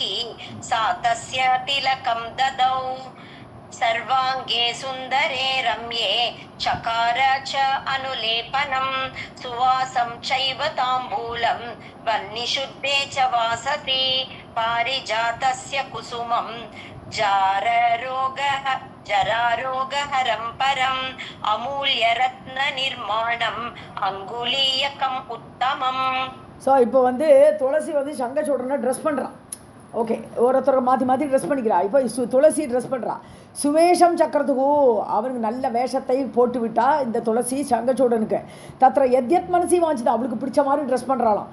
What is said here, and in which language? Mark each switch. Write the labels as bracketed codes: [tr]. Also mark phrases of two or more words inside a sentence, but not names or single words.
[sa] सा तस्य तिलकं ददौ सर्वांगे सुंदरे रम्ये चकार च अनुलेपनं सुवासं चैव ताम्बूलं वह्निशुद्धे च वासति पारिजातस्य कुसुमं जरारोगहरं परम् अमूल्यरत्ननिर्माणम् अङ्गुलीयकम् उत्तमम्. [ta] ஸோ இப்போ துளசி சங்கச்சூடனை ட்ரெஸ் பண்ணுறான். ஓகே, ஒருத்தர் மாற்றி மாற்றி ட்ரெஸ் பண்ணிக்கிறா. இப்போ துளசி ட்ரெஸ் பண்ணுறா. சுவேஷம் சக்கரத்துக்கு அவனுக்கு நல்ல வேஷத்தை போட்டு விட்டா இந்த துளசி சங்கச்சூடனுக்கு. [sa] तत्र यद्यत् मनसि वाञ्छिता [ta] அவளுக்கு பிடிச்ச மாதிரி ட்ரெஸ் பண்ணுறாளாம்.